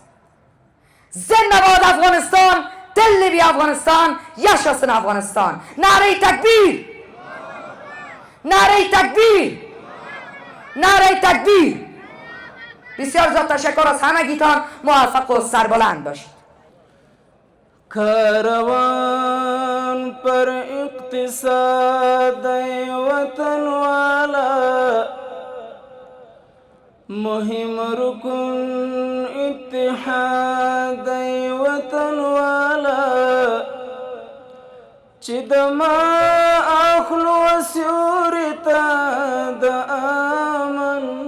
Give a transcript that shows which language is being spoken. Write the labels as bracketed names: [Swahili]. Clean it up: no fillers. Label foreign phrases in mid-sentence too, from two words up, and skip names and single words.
[Persian] زنده باد افغانستان، دل بی افغانستان، یشاسن افغانستان. [Urdu] نعره تکبیر، نعره تکبیر، نعره تکبیر. [Persian] بسیار زیاد تشکر از همگیتان. موفق و سربلند باشید. [Pashto] کاروان پر اقتصاد وطن والا مهم رکن اتحاد وطن والا چې د ما اخلو سیوري ته د امن